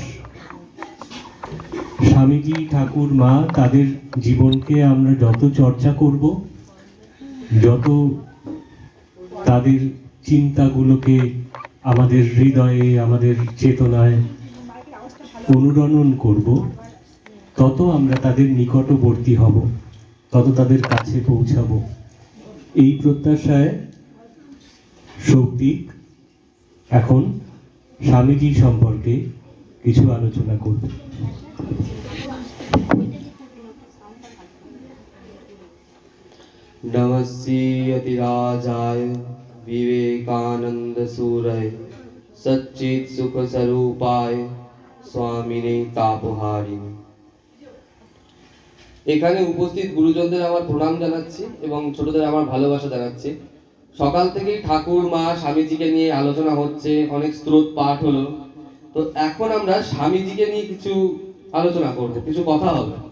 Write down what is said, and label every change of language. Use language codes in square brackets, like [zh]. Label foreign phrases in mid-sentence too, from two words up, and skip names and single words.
[bn] স্বামীজি, ঠাকুর, মা, তাদের জীবনকে আমরা যত চর্চা করব, যত তাদের চিন্তাগুলোকে আমাদের হৃদয়ে, আমাদের চেতনায় অনুরণন করব, তত আমরা তাদের নিকটবর্তী হব, তত তাদের কাছে পৌঁছাবো। এই প্রত্যাশায় শৌক্তিক এখন স্বামীজি সম্পর্কে কিছু আলোচনা করবে। [sa] नमस्ते अतिराजाय विवेकानंद सूरय सच्चित सुख स्वरूपाय स्वामिने तापहारिणी। [bn] এখানে উপস্থিত গুরুজনদের আমার প্রণাম জানাচ্ছি এবং ছোটদের আমার ভালোবাসা জানাচ্ছি। সকাল থেকে ঠাকুর, মা, স্বামীজিকে নিয়ে আলোচনা হচ্ছে, অনেক স্তোত্র পাঠ হলো। তো এখন আমরা স্বামীজিকে নিয়ে কিছু আলোচনা করব, কিছু কথা হবে।